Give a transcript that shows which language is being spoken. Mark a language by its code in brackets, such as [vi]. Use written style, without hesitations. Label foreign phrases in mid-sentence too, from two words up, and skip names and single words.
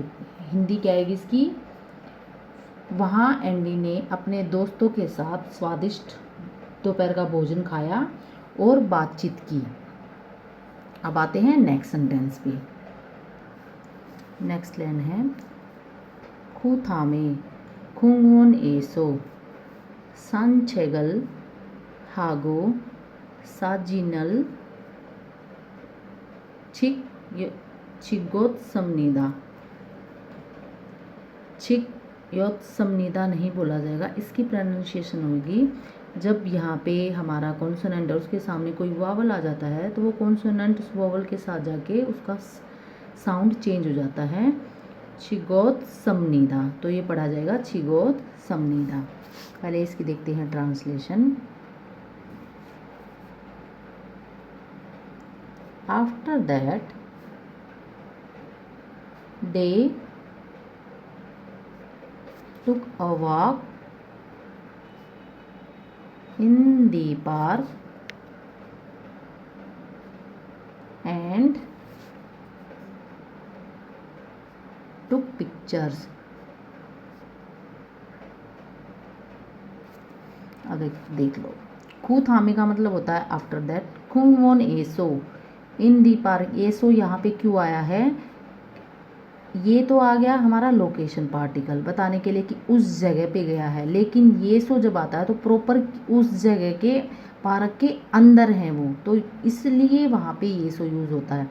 [hi] हिंदी क्या आएगी इसकी, वहाँ एंडी ने अपने दोस्तों के साथ स्वादिष्ट दोपहर का भोजन खाया और बातचीत की। अब आते हैं [en] next sentence [hi] पे। [en] next line [hi] है, [ko] 쿠탐에 공원에서 산책을 하고 사진을 찍었습니다। [hi] चिक्योत्समनिदा नहीं बोला जाएगा, इसकी प्रोनाउंसिएशन होगी जब यहाँ पे हमारा कॉन्सोनेंट और उसके सामने कोई वावल आ जाता है तो वो कॉन्सोनेंट उस वावल के साथ जाके उसका [en] sound change [hi] हो जाता है, चिगोत्समनिदा, तो ये पढ़ा जाएगा चिगोत्समनिदा। पहले इसकी देखते हैं ट्रांसलेशन। [en] after that they took a walk in the park and took pictures। [hi] अब देख लो, [ko] 그 다음에 [hi] का मतलब होता है [en] after that, [ko] 공원에서 [en] in the park, [hi] एसो यहाँ पे क्यों आया है, ये तो आ गया हमारा [en] location particle [hi] बताने के लिए कि उस जगह पे गया है, लेकिन ये सो जब आता है तो प्रॉपर उस जगह के पार्क के अंदर है वो, तो इसलिए वहाँ पे ये सो यूज़ होता है।